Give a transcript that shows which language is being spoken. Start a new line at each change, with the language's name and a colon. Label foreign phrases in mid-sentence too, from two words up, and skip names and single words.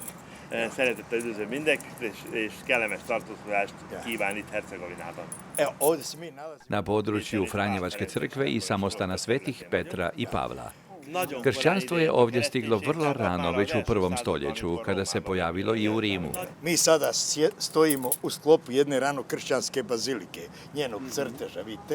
Hungarian: Szeretettel üdvözlöm mindenkit, és kellemes tartózkodást kíván itt Hercegovinában.
Croatian: Evo, ovdje se mi nalazimo... Na području Franjevačke crkve i samostana svetih Petra i Pavla. Kršćanstvo je ovdje stiglo vrlo rano, već u 1. stoljeću, kada se pojavilo i u Rimu. Mi sada stojimo u sklopu jedne rano kršćanske bazilike, njenog crteža, vidite.